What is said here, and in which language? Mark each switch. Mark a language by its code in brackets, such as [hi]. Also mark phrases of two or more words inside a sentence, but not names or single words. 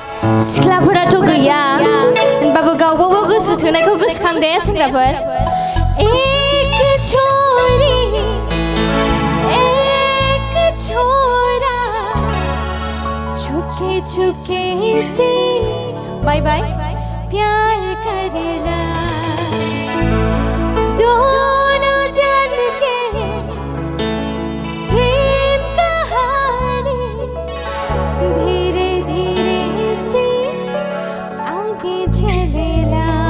[brx] सिख्लाफोराथ' गैया होनबाबो गावबाबो गोसो थोनायखौ गोसोखांदे सेंग्राफोर [bho] एक छोरी एक छोरा चुपके चुपके से बाय बाय प्यार करेला दोनों जन के प्रेम कहानी धीरे धीरे से आगे चलेला